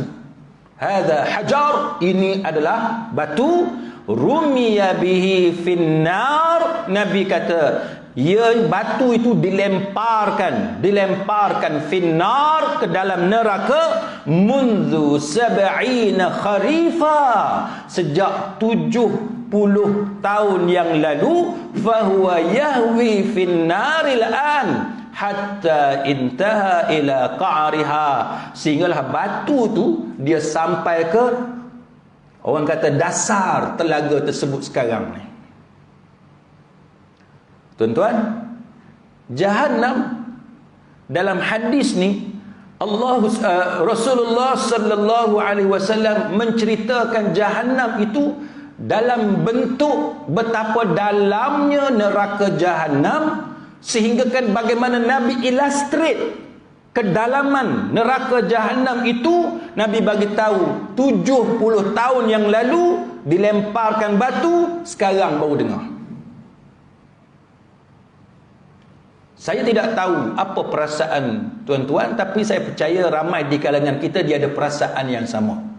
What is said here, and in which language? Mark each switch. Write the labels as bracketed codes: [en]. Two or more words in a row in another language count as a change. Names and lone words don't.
[ar] هذا حجر, [ms] ini adalah batu, [ar] رمي به في النار. [ms] Nabi kata batu itu dilemparkan finnar, ke dalam neraka, [ar] منذ سبعين خريفا, [ms] sejak 70 tahun yang lalu, [ar] فهو يهوي في النار الآن حتى انتهى إلى قعرها, [ms] sehinggalah batu tu dia sampai ke, orang kata, dasar telaga tersebut sekarang ni. Tuan-tuan, Jahannam dalam hadis ni Rasulullah [ar] صلى الله عليه وسلم [ms] menceritakan Jahannam itu dalam bentuk betapa dalamnya neraka Jahannam, sehingga kan bagaimana Nabi illustrate kedalaman neraka Jahannam itu. Nabi bagi tahu 70 tahun yang lalu dilemparkan batu, sekarang baru dengar. Saya tidak tahu apa perasaan tuan-tuan, tapi saya percaya ramai di kalangan kita dia ada perasaan yang sama.